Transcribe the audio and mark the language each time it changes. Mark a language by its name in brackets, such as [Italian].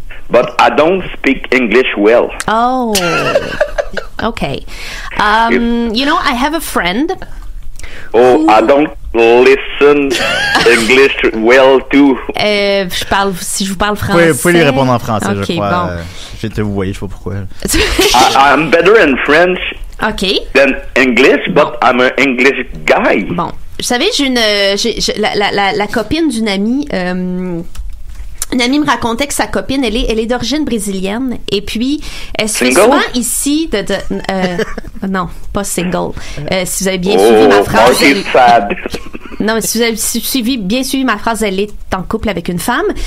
[English] But I don't speak English well. Oh. Okay. I have a friend. Oh, I don't listen English well too. [French] Si je vous parle français. Vous pouvez lui répondre en français, okay, je crois. Bon. Vous voyez, je sais pas pourquoi. [English] I'm better in French than English, but I'm an English guy. [French] Bon, vous savez, la copine d'une amie. Une amie me racontait que sa copine, elle est d'origine brésilienne, et puis elle se fait souvent ici non, pas single. Si vous avez bien suivi ma phrase, non, mais si vous avez bien suivi ma phrase, elle est en couple avec une femme.